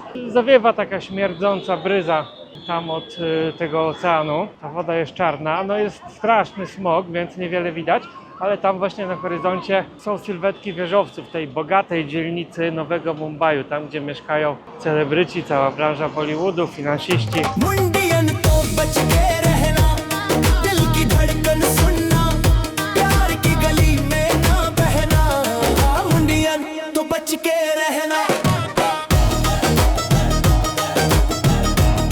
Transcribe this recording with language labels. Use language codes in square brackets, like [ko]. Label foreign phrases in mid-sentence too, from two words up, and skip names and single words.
[pl] Zawiewa taka śmierdząca bryza tam od tego oceanu. Ta woda jest czarna, no jest straszny smog, więc niewiele widać. Ale tam właśnie na horyzoncie są sylwetki wieżowców tej bogatej dzielnicy Nowego Mumbaiu, tam gdzie mieszkają celebryci, cała branża Bollywoodu, finansiści. [pa] ਮੁੰਡਿਆਂ ਤੋ ਬਚ ਕੇ ਰਹਿਣਾ, [hi] दिल की धड़कन सुनना, प्यार की गली में ना बहना, [pa] ਮੁੰਡਿਆਂ ਤੋ ਬਚ ਕੇ ਰਹਿਣਾ.